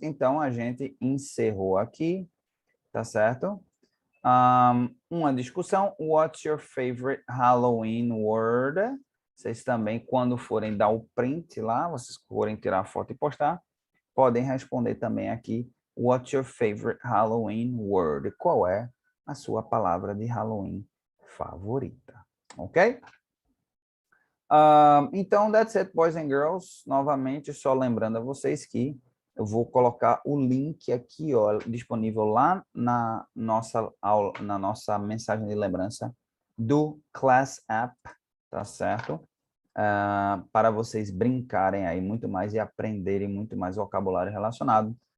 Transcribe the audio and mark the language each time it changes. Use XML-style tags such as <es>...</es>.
<pt>Então, a gente encerrou aqui, tá certo? Uma discussão.</pt> <en>What's your favorite Halloween word?</en> <pt>Vocês também, quando forem dar o print lá, vocês forem tirar a foto e postar, podem responder também aqui.</pt> <en>What's your favorite Halloween word?</en> <pt>Qual é a sua palavra de Halloween favorita? Ok?</pt> <en>Então, that's it, boys and girls.</en> <pt>Novamente, só lembrando a vocês que eu vou colocar o link aqui, ó, disponível lá na nossa aula, na nossa mensagem de lembrança do Class App, tá certo? Para vocês brincarem aí muito mais e aprenderem muito mais vocabulário relacionado</pt>